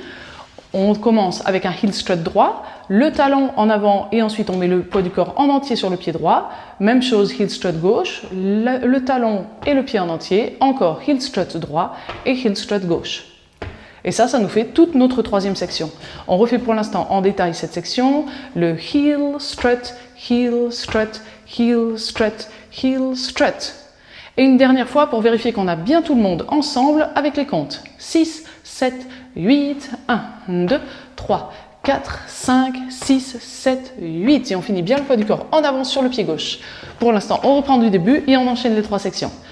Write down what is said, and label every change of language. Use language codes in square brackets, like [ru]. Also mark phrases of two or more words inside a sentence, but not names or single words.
[fr] On commence avec un [en] heel strut [fr] droit, le talon en avant et ensuite on met le poids du corps en entier sur le pied droit. Même chose, [en] heel strut [fr] gauche, le talon et le pied en entier. Encore [en] heel strut [fr] droit et [en] heel strut [fr] gauche. Et ça nous fait toute notre troisième section. On refait pour l'instant en détail cette section. [en] Le heel strut, heel strut, heel strut, heel strut. [fr] Et une dernière fois pour vérifier qu'on a bien tout le monde ensemble avec les comptes. 6, 7, 8, 1, 2, 3, 4, 5, 6, 7, 8. Et on finit bien le poids du corps en avant sur le pied gauche. Pour l'instant, on reprend du début et on enchaîne les 3 sections.